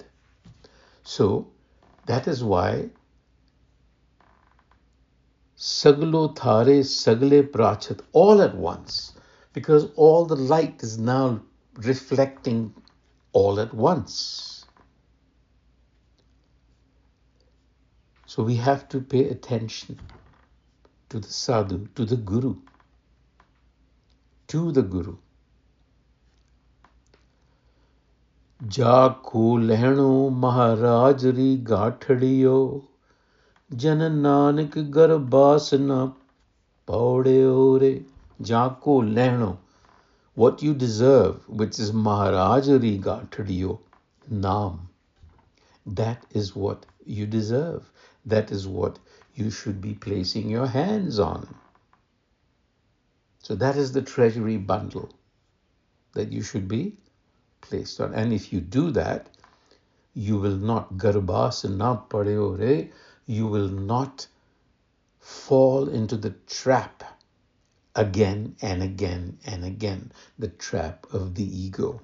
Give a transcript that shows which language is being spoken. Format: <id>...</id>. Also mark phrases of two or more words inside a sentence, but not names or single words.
<en>So that is why</en> <pa>ਸਗਲੋ ਥਾਰੇ ਸਗਲੇ ਪਰਚਤ,</pa> <en>all at once, because all the light is now reflecting all at once. So we have to pay attention to the sadhu, to the Guru. To the Guru.</en> <pa>ਜਾ ਕਉ ਲਹਣੋ ਮਹਾਰਾਜਰੀ ਗਾਠੜੀਓ, ਜਨ ਨਾਨਕ ਗਰਭਾਸਨ ਪਉੜੀਓਰੇ. ਜਾ ਕਉ ਲਹਣੋ,</pa> <en>what you deserve, which is</en> <pa>ਮਹਾਰਾਜਰੀ ਗਾਠੜੀਓ,</pa> <en>Nam. That is what you deserve. That is what you should be placing your hands on. So that is the treasury bundle that you should be placed on. And if you do that, you will not</en> <pa>ਗਰਭਾਸਨ ਪੜੀਓਰੇ,</pa> <en>you will not fall into the trap again and again and again, the trap of the ego.</en>